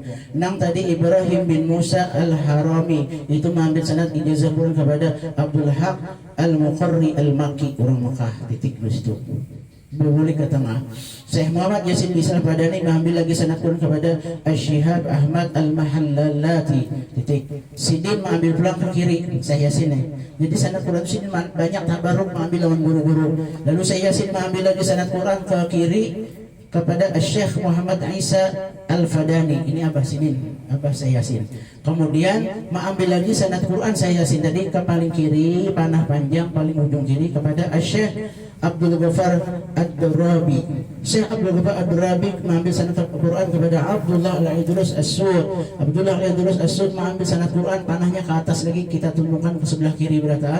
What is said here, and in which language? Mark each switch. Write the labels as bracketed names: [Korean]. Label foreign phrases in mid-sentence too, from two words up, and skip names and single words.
[Indonesian] Nang tadi Ibrahim bin Musa Al-Harami itu mengambil sanad ijazah Quran kepada Abdul Haq Al-Muqarri Al-Makki, orang Mekah. Titik di situ. Berbalik ke tengah. Syekh Muhammad Yasin bin Isa Al-Fadani mengambil lagi sanad Quran kepada Asy-Syihab Ahmad Al-Mahallalati. Titik. Sidin mengambil pulang ke kiri. Syekh Yasin. Jadi sanad Quran Sidin banyak tabaruk mengambil lawan guru-guru. Lalu Syekh Yasin mengambil lagi sanad Quran ke kiri kepada Syekh Muhammad Isa Al-Fadani. Ini Abah Sidin, Abah Syekh Yasin. Kemudian mengambil lagi sanad Quran Syekh Yasin tadi ke paling kiri, panah panjang paling ujung kiri kepada Syekh Abdul Ghaffar Ad-Durabi. Syekh Abdul Ghaffar Ad-Durabi mengambil sanad Quran kepada Abdullah Al-Idrus As-Sud. Abdullah Al-Idrus As-Sud mengambil sanad Quran, panahnya ke atas lagi, kita tundukkan ke sebelah kiri berataan.